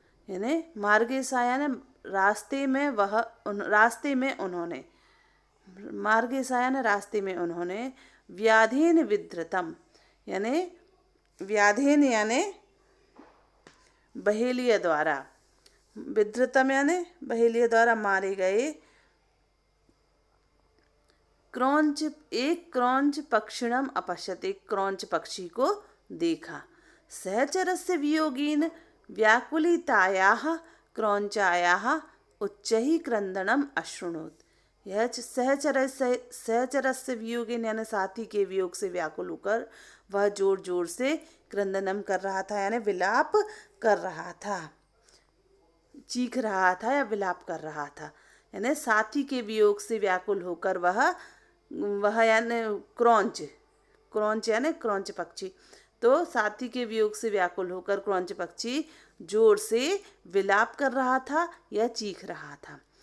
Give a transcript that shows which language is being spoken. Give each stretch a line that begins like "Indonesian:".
Hindi: यानी
Sanskrit: मार्गे सा
Hindi: यानी रास्ते में उन्होंने, मार्गे सा यानी रास्ते में उन्होंने,
Sanskrit: व्याधेन विधृतम
Hindi: यानी व्याधेन यानी बहेलिया द्वारा, विधृतम यानी बहेलिया द्वारा मारे गए,
Sanskrit: क्रौंच पक्षिणम अपश्यत,
Hindi: एक क्रौंच पक्षी को देखा।
Sanskrit: सहचरस्य वियोगेन व्याकुलितायाः क्रौंचायाः उच्चैः क्रंदनम अशृणोत।
Hindi: यह
Sanskrit: सहचरस्य वियोगेन
Hindi: यानी साथी के वियोग से व्याकुल होकर वह जोर जोर से क्रंदनम कर रहा था, यानी विलाप कर रहा था, चीख रहा था या विलाप कर रहा था। यानी साथी के वियोग से व्याकुल होकर वह यानी क्रौंच यानी क्रौंच पक्षी, तो साथी के वियोग से व्याकुल होकर क्रौंच पक्षी जोर से विलाप कर रहा था या चीख रहा था।